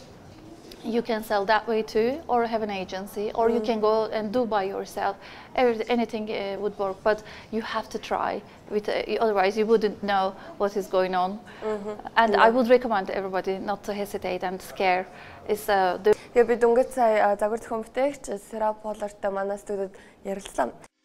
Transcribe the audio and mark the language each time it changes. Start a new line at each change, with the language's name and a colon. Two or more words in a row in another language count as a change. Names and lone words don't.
English: You can sell that way too, or have an agency, or you can go and do by yourself. Anything would work, but you have to try. Otherwise, you wouldn't know what is going on. And I would recommend everybody not to hesitate and scare.
Mongolian: Тэгээ би дөнгөж сая загвар зохион бүтээгч Serap Pollardтай манай студид ярилцлаа.